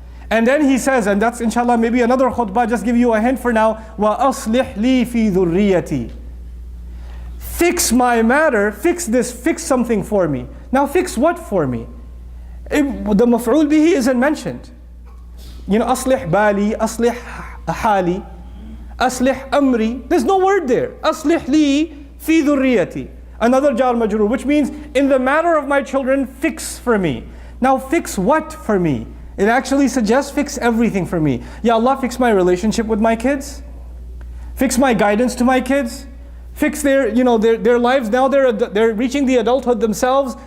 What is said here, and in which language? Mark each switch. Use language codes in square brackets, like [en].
[en] And then he says, and that's inshallah maybe another khutbah, just give you a hint for now, [ar] وَأَصْلِحْ لِي فِي ذُرِّيَّتِي. [en] Fix my matter, fix something for me. Now fix what for me? The maf'ul bihi isn't mentioned. [ar] أصلح بالي, أصلح حالي, أصلح أمري. [en] There's no word there. [ar] أصلح لي في ذُرِّيَّتِي. [en] Another jar majroor, which means in the matter of my children, fix for me. Now fix what for me? It actually suggests fix everything for me. Ya Allah, fix my relationship with my kids. Fix my guidance to my kids. Fix their lives. Now they're reaching the adulthood themselves.